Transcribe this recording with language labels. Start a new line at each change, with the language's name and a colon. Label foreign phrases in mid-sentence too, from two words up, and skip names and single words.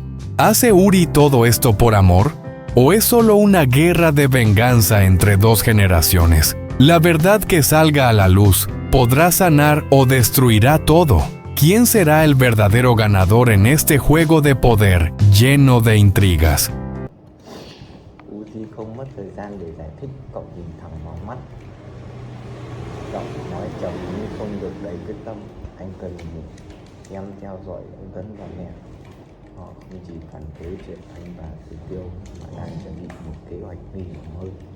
Spanish: ¿Hace Uri todo esto por amor? ¿O es solo una guerra de venganza entre dos generaciones? La verdad que salga a la luz podrá sanar o destruirá todo. ¿Quién será el verdadero ganador en este juego de poder lleno de intrigas?
Vietnamese: Uzi không mất thời gian để giải thích, cậu nhìn thẳng vào mắt. Cậu nói chậm nhưng không được đầy quyết tâm. Anh cần em theo dõi ông Tấn và mẹ. Họ không chỉ phản đối chuyện anh và Tử Tiêu mà đang chuẩn bị một kế hoạch nguy hiểm hơn.